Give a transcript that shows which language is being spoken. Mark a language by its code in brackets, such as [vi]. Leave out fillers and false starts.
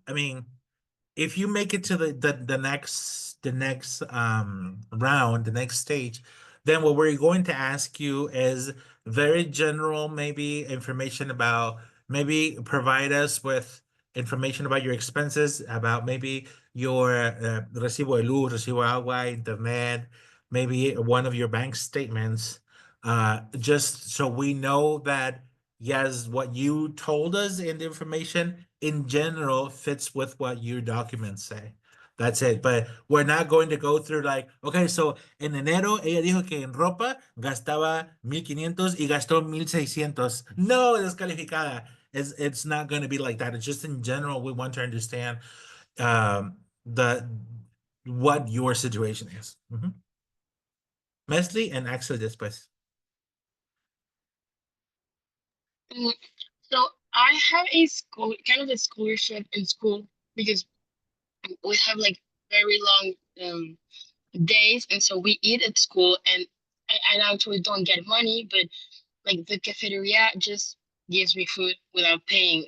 [en] I mean, if you make it to the next round, the next stage, then what we're going to ask you is very general, maybe information about, maybe provide us with information about your expenses, about maybe your [es] recibo de luz, recibo de agua, [en] internet, maybe one of your bank statements, just so we know that yes, what you told us in the information in general fits with what your documents say. That's it. But we're not going to go through like, okay, so [es] en enero ella dijo que en ropa gastaba 1,500 y gastó 1,600. No, descalificada. [en] It's not going to be like that. It's just in general, we want to understand the what your situation is. Mesli and Axel después. Mm, So I have a school, kind of a scholarship in school because we have like very long days, and so we eat at school, and I actually don't get money, but like the cafeteria just gives me food without paying.